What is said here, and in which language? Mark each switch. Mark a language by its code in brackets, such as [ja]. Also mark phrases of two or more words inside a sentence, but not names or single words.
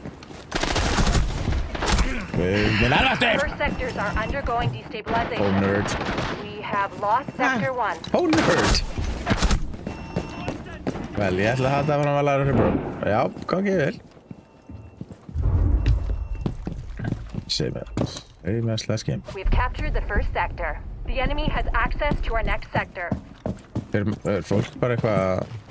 [en] First sectors are undergoing destabilization. Oh, nerd. We have lost sector 1. Oh, nerd. [is] Vel, ég ætla að halda fram að læra fyrir bró. Já, gangi vel. [en] Save me slash game. We've captured the first sector. The enemy has access to our next sector. [is] Er fólk bara eitthvað...